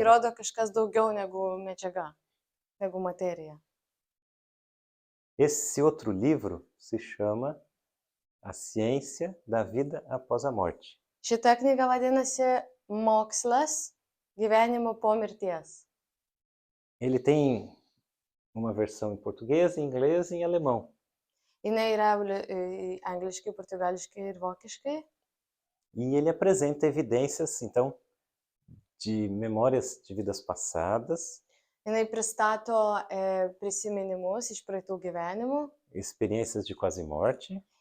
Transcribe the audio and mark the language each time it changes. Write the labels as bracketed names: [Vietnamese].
[Lithuanian] įrodo kažkas daugiau negu medžiaga, negu materija. [Portuguese] Esse outro livro se chama A Ciência da Vida Após a Morte. [Lithuanian] Šita knyga vadinasi Mokslas gyvenimo po mirties. [Portuguese] Ele tem uma versão em português, em inglês e em alemão. [Lithuanian] Jinai yra angliškai, portugališkai ir vokiškai. [Portuguese] E ele apresenta evidências, então, de memórias de vidas passadas, [Lithuanian] Jinai pristato prisiminimus iš praeitų gyvenimų, [Portuguese] experiências de quase morte,